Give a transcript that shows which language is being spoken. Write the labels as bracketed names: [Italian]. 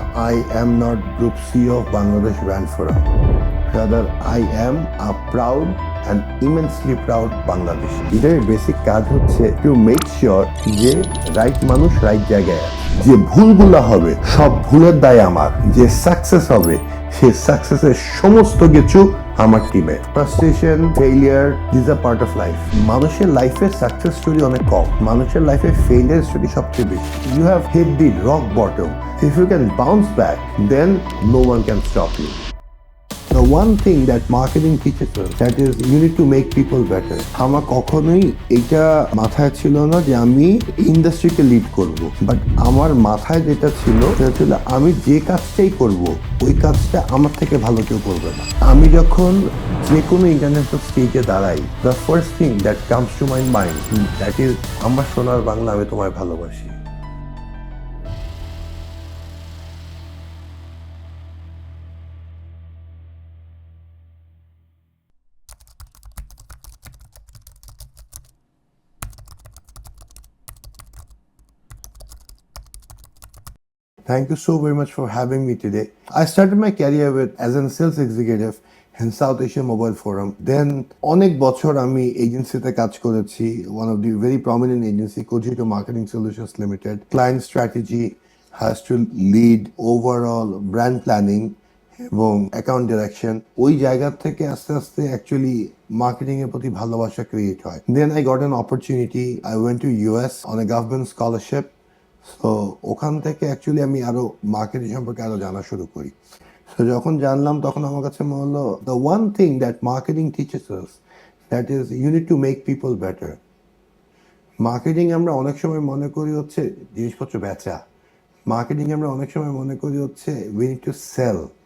[English] I am not Group CEO of Bangladesh Brand Forum. Rather, I am a proud and immensely proud Bangladeshi. [Bangla] এটার basic কাজ হচ্ছে [English] to make sure [Bangla] যে right মানুষ right জায়গায় আছে। যে ভুলগুলো হবে সব ভুলের দায় আমার, যে সাকসেস হবে সেই সাকসেসের সমস্ত কিছু আমার টিমে। Frustration, failure, [English] This are part of life. [Bangla] মানুষের লাইফে সাকসেস স্টোরি অনেক কম, মানুষের লাইফে ফেইলিয়ার স্টোরি সবচেয়ে বেশি। [English] You have hit the rock bottom, if you can bounce back then no one can stop you. The one thing that marketing teaches us, that is you need to make people better. [Bangla] আমার কখনোই এটা মাথায় ছিল না যে আমি ইন্ডাস্ট্রিকে lead করব, but আমার মাথায় যেটা ছিল সেটা ছিল আমি যে কাজটাই করব ওই কাজটা আমার থেকে ভালো কেউ করবে না। আমি যখন যে কোনো ইন্টারন্যাশনাল স্টেজে দাঁড়াই, [English] the first thing that comes to my mind that is [Bangla] আমার সোনার বাংলা, আমি তোমায় ভালোবাসি। [English] Thank you so very much for having me today. I started my career as a sales executive in South Asia Mobile Forum. Then [Bangla] অনেক বছর আমি এজেন্সিতে কাজ করেছি, [English] one of the very prominent agency, Cogito Marketing Solutions Limited. Client strategy has to lead overall brand planning এবং account direction. [Bangla] ওই জায়গা থেকে আস্তে আস্তে অ্যাকচুয়ালি মার্কেটিং এর প্রতি ভালোবাসা ক্রিয়েট হয়। [English] Then I got an opportunity. I went to US on a government scholarship. [Bangla] তো ওখান থেকে অ্যাকচুয়ালি আমি আরো মার্কেটিং সম্পর্কে আরো জানা শুরু করি। তো যখন জানলাম তখন আমার কাছে মনে হলো [English] The one thing that marketing teaches us, that is you need to make people better. [Bangla] Marketing আমরা অনেক সময় মনে করি হচ্ছে জিনিসপত্র বেচা, মার্কেটিং আমরা অনেক সময় মনে করি হচ্ছে [English] We need to sell.